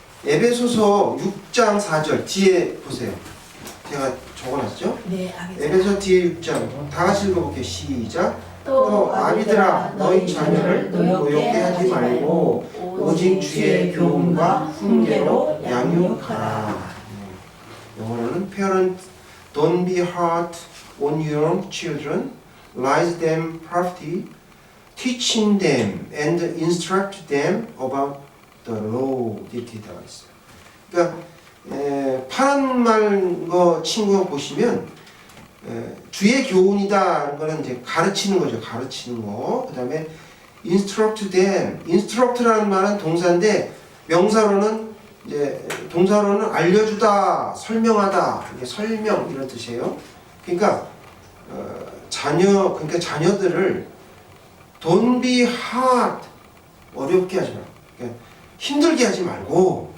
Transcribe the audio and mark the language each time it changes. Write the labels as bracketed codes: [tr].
[ko] 에베소서 6장 4절 뒤에 보세요. 제가 적어놨죠? 네, 알겠습니다. 에베소 뒤에 6장 다 같이 읽어볼게요. 시작. 또 아비들아 너희 자녀를 노엽게 하지 말고 오직 주의 교훈과 훈계로 양육하라. 영어로는 [en] Parent, don't be hard on your children, raise them properly, teaching them and instruct them about the law. [ko] 이렇게 되어 있어요. 그러니까 파란 말거 친구가 보시면 주의 교훈이다. 거는 이제 가르치는 거죠. 가르치는 거. [en] 그다음에 instruct them. [ko] instruct라는 말은 동사인데 명사로는 이제 동사로는 알려주다, 설명하다. 이게 설명 이런 뜻이에요. 그러니까 그러니까 자녀들을 [en] don't be hard [ko] 어렵게 하지 말고 그러니까 힘들게 하지 말고.